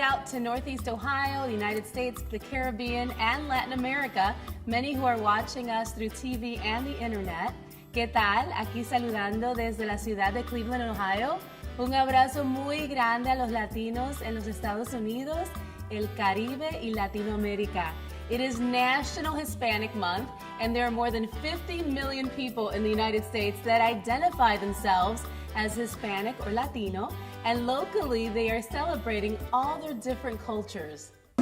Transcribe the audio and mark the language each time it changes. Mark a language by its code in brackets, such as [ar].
[en] to Northeast Ohio, the United States, the Caribbean, and Latin America, many who are watching us through TV and the internet. [es] ¿Qué tal? Aquí saludando desde la ciudad de Cleveland, Ohio. Un abrazo muy grande a los latinos en los Estados Unidos, el Caribe y Latinoamérica. [en] It is National Hispanic Month, and there are more than 50 million people in the United States that identify themselves as Hispanic or Latino, and locally they are celebrating all their different cultures.